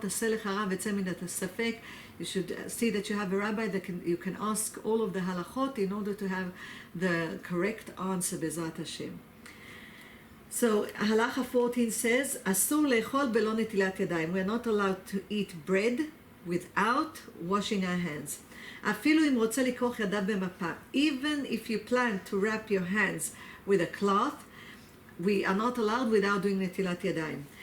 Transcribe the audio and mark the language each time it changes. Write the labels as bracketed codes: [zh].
[he] Aseh lecha rav etzeh midat hasafek. [en] You should see that you have a rabbi that you can ask all of the halachot in order to have the correct answer, Bezrat Hashem. So halacha 14 says, [he] asur le'echol belo netilat yadayim. [en] We are not allowed to eat bread without washing our hands. [he] אפילו אם רוצה לכרוך ידיו במפה. [en] Even if you plan to wrap your hands with a cloth, we are not allowed without doing נטילת ידיים.